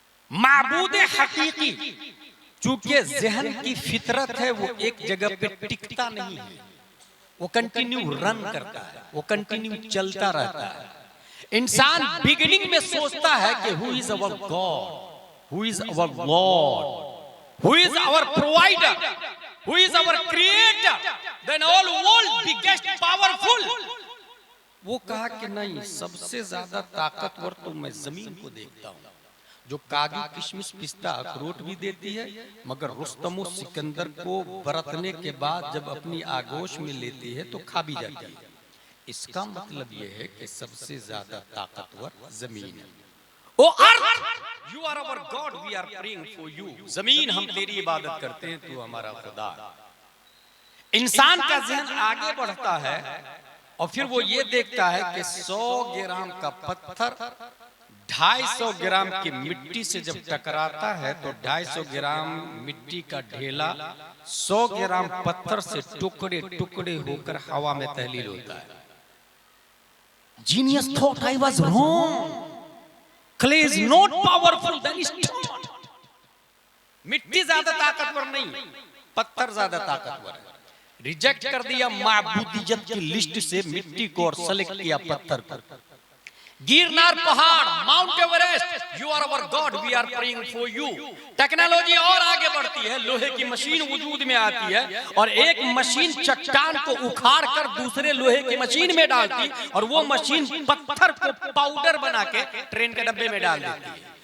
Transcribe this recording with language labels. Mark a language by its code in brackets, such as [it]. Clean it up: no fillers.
[hi] महबूब हकीकी चूंकि जहन की फितरत है, वो एक जगह पे टिकता नहीं है, वो कंटिन्यू रन करता है, वो कंटिन्यू चलता रहता है। इंसान बिगिनिंग में सोचता है कि [en] Who is our God, who is our Lord, who is our provider, who is our creator, then all world biggest powerful. [hi] वो कहा कि नहीं, सबसे ज्यादा ताकतवर तो मैं जमीन को देखता हूँ, जो काजू किशमिश पिस्ता अखरोट भी देती है, मगर रुस्तम सिकंदर को बरतने के बाद जब अपनी आगोश में लेती है तो खा भी जाती है। इसका मतलब यह है कि सबसे ज्यादा ताकतवर जमीन है। [en] Oh earth, you are our god, we are praying for you. [hi] जमीन, हम तेरी इबादत करते हैं, तू हमारा खुदा। इंसान का ज़हन आगे बढ़ता है और फिर वो ये देखता है कि 100 ग्राम का पत्थर 250 ग्राम की मिट्टी से जब टकराता है तो 250 ग्राम मिट्टी का ढेला 100 ग्राम पत्थर से टुकड़े टुकड़े होकर हवा में तहलील होता है। [en] Genius thought I was wrong. Clay is not powerful than stone. [hi] मिट्टी ज्यादा ताकतवर नहीं, पत्थर ज्यादा ताकतवर है। रिजेक्ट कर दिया माबूदियत की लिस्ट से मिट्टी को और सेलेक्ट किया पत्थर को। [en] गिरनार पहाड़, Mount Everest, you are our god, we are praying for you. [hi] Technology और आगे बढ़ती है, लोहे की मशीन वजूद में आती है और एक मशीन चट्टान को उखाड़ कर दूसरे लोहे की मशीन में डालती और वो मशीन पत्थर को पाउडर बना के ट्रेन के डब्बे में डाल देती है।